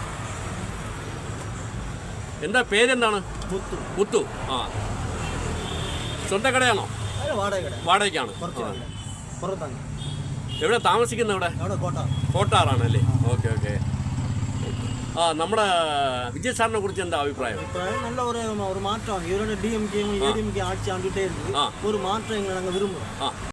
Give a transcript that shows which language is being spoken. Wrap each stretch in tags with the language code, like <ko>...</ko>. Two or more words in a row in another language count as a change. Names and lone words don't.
<ml>എന്താ പേരെന്താണ്? മുത്തു. സ്വന്തം കടയാണോ? വാടകയ്ക്കാണ്. എവിടെ താമസിക്കുന്നത്? ഇവിടെ കോട്ടാറാണല്ലേ? ഓക്കെ ഓക്കെ. നമ്മുടെ വിജയ് സാറിനെ കുറിച്ച് എന്താ അഭിപ്രായം?</ml> <ta>நல்ல ஒரு மாற்றம். இவரோட டிஎம்கே ஏடிஎம்கே ஆட்சி ஆண்டுகிட்டே இருக்கு. ஒரு மாற்றம் எங்களை நாங்கள் விரும்புகிறோம்.</ta>